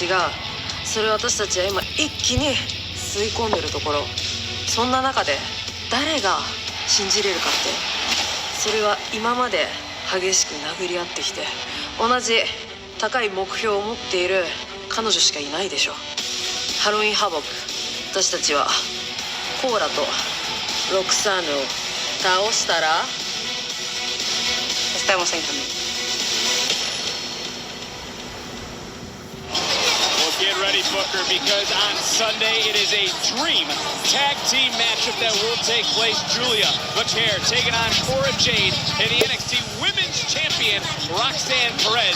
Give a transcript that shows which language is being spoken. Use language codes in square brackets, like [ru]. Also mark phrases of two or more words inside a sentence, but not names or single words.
[ja] それを私たちは今一気に吸い込んでるところ。そんな中で誰が信じれるかって、それは今まで激しく殴り合ってきて同じ高い目標を持っている彼女しかいないでしょ。ハロウィンハボック、私たちはコーラとロクサーヌを倒したら [es] estamos en camino. [en] Get ready, Booker, because on Sunday it is a dream tag team matchup that will take place. Julia Vaquer taking on Cora Jade and the NXT Women's Champion Roxanne Perez.